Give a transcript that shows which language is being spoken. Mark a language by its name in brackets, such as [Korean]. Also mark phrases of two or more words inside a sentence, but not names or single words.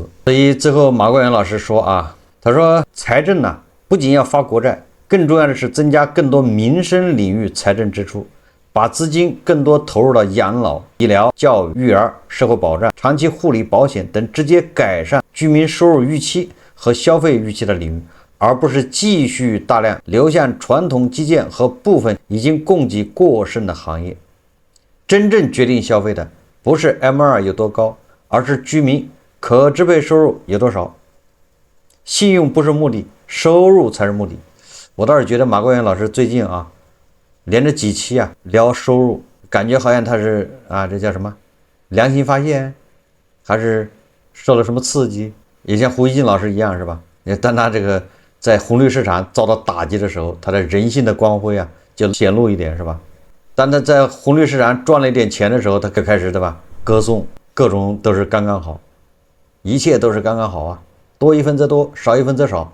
[Chinese] 所以最後馬國元老師說他說財政不僅要發國債，更重要的是增加更多民生領域財政支出，把資金更多投入到養老、醫療、教育、育兒、社會保障、長期護理保險等直接改善居民收入預期和消費預期的領域，而不是繼續大量流向傳統基建和部分已經供給過剩的行業。真正決定消費的不是 M2 有多高，而是居民可支配收入有多少。信用不是目的，收入才是目的。我倒是覺得馬國元老師最近連着幾期聊收入，感覺好像他是這叫什麼良心發現，還是受了什麼刺激，也像胡錫進老師一樣，是吧？當他这個在紅綠市場遭到打擊的時候，他的人性的光輝就顯露一點，是吧？當他在紅綠市場賺了一點錢的時候，他就開始，對吧？歌頌各種都是剛剛好，一切都是剛剛好多一分則多，少一分則少。